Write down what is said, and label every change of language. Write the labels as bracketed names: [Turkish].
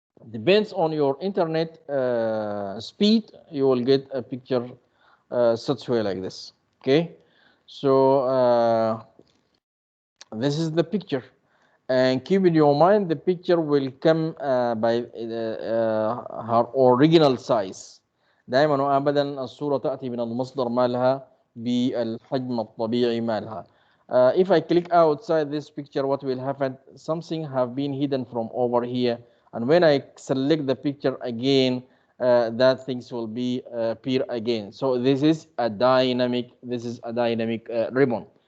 [English] Depends on your internet speed, you will get a picture such way like this. Okay, so this is the picture, and keep in your mind the picture will come by her original size. [Arabic] دائما وابدا الصوره تاتي من المصدر مالها بالحجم الطبيعي مالها. [English] If I click outside this picture, what will happen? Something have been hidden from over here, and when I select the picture again, that things will be appear again. So this is a dynamic. This is a dynamic ribbon.